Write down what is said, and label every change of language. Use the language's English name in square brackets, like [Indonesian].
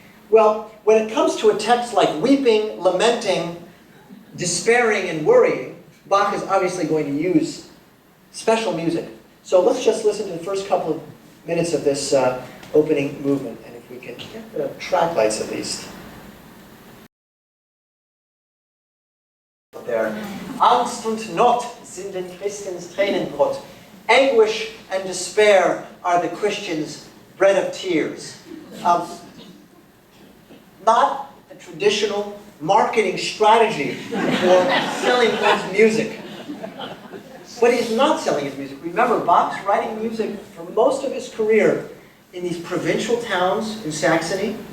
[English] Well, when it comes to a text like weeping, lamenting, despairing, and worrying, Bach is obviously going to use special music. So let's just listen to the first couple of minutes of this opening movement, and if we can get the track lights at least. There. [German] Angst und Not sind den Christens Tränenbrot. [English] Anguish and despair are the Christians' bread of tears. Not a traditional marketing strategy for selling one's music. But he's not selling his music. Remember, Bach's writing music for most of his career in these provincial towns in Saxony.